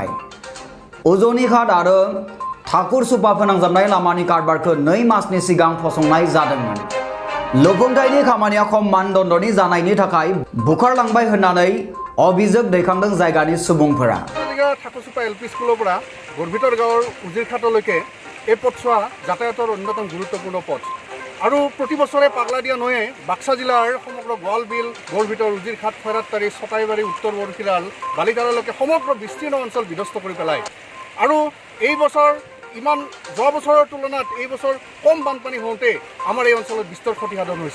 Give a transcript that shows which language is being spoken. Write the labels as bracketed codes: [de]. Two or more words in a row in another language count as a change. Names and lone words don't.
[brx] उजनि घाट आरो ठाकुर सुपा फोनांजाबनाय लामानि कालभार्टखौ 2 मासनि सिगां फसंनाय जादोंमोन। लुफुंथायनि खामानिया खम मानदण्डनि जानायनि थाखाय बुखारलांबाय होननानै अभियोग दैखांदों जायगानि सुबुंफोरा। [as] ঠাকুৰচুপা এলপি স্কুলৰ গড়ভিতৰ গাঁৱৰ उजिरघाटলৈকে এই পথছোৱা যাতায়াতৰ অন্যতম গুৰুত্বপূৰ্ণ পথ আৰু প্ৰতি বছৰে পাগলাদিয়া নৈয়ে বাক্সা জিলাৰ সমগ্ৰ গোৱালবিল গড়ভিতৰ উজিৰঘাট খৈৰাতবাৰী ছটাইবাৰী উত্তৰ বৰশিৰাল বালিতাৰালৈকে সমগ্ৰ বিস্তীৰ্ণ অঞ্চল বিধ্বস্ত কৰি পেলায় আৰু এই বছৰ ইমান যোৱা বছৰৰ তুলনাত এই বছৰ কম বানপানী হওঁতে আমাৰ এই অঞ্চলত বিস্তৰ ক্ষতিসাধন হৈছে।